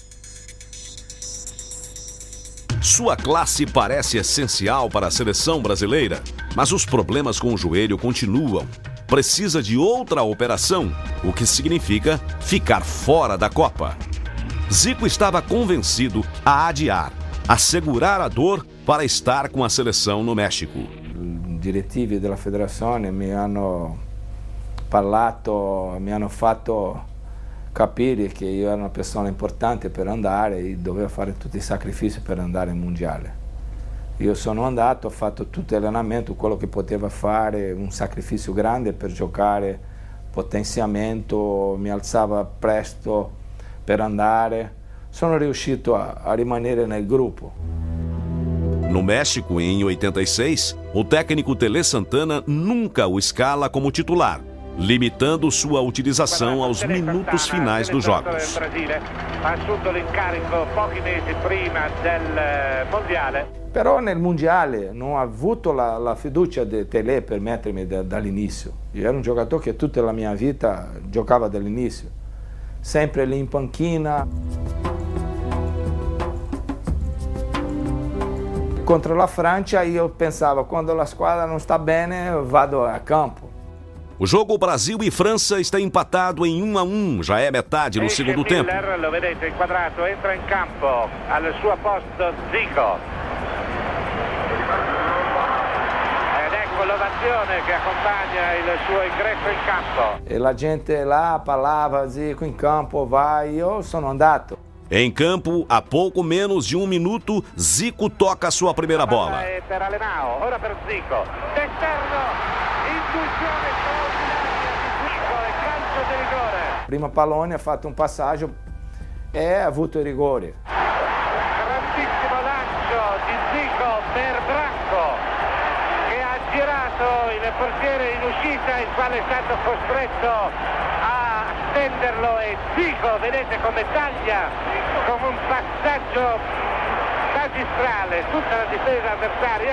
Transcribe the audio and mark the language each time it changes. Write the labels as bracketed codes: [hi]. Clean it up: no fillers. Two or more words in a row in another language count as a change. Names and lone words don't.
[pt] Sua classe parece essencial para a seleção brasileira, mas os problemas com o joelho continuam. Precisa de outra operação, o que significa ficar fora da Copa. Zico estava convencido a adiar, a segurar a dor para estar com a seleção no México. [it] I direttivi della federazione mi hanno parlato, mi hanno fatto capire che io ero una persona importante per andare e dovevo fare tutti i sacrifici per andare in mondiale. Io sono andato, ho fatto tutto l'allenamento, quello che potevo fare, un sacrificio grande per giocare, potenziamento, mi alzava presto per andare. Sono riuscito a rimanere nel gruppo. [pt] No México, em 86, o técnico Tele Santana nunca o escala como titular, limitando sua utilização aos minutos finais dos jogos. [it] Però nel mondiale non ho avuto la fiducia di Tele per mettermi dall'inizio. Io ero un giocatore che tutta la mia vita giocava dall'inizio, sempre lì in panchina. Contro la Francia io pensavo, quando la squadra non sta bene vado a campo. [pt] O jogo Brasil e França está empatado em 1-1, já é metade no segundo tempo. [it] Miller, lo vedete inquadrato, entra in campo, al suo posto Zico. Ed ecco l'ovazione che accompagna il suo ingresso in campo. E la gente lá parlava, Zico in campo, vai, io sono andato. [pt] Em campo, a pouco menos de 1 minuto, Zico toca a sua primeira bola. [it] Per Alemão, ora per Zico. D'esterno, intuizione straordinaria di Zico e calcio di rigore. Prima pallone ha fatto un passaggio e ha avuto il rigore. Grandissimo lancio di Zico per Branco, che ha girato il portiere in uscita, il quale è stato costretto a stenderlo e Zico, vedete come taglia con un passaggio magistrale tutta la difesa avversaria.